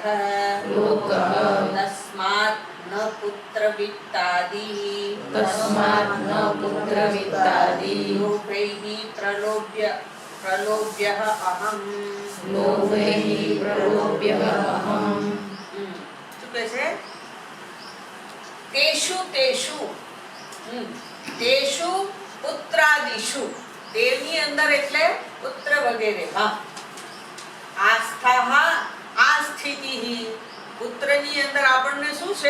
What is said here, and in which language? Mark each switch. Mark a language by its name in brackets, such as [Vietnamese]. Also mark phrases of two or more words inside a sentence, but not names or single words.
[Sanskrit] लोकः तस्मात् न पुत्रवित्तादि तस्मात् न पुत्रवित्तादि लोभैः प्रलोभ्यः अहम् लोभैः प्रलोभ्यः अहम् [Gujarati] શું કહે છે? [Sanskrit] तेषु तेषु पुत्रादिषु, [Gujarati] તેની અંદર એટલે પુત્ર વગેરે માં આસ્થા આ સ્થિતિ પુત્રની અંદર આપણને શું છે?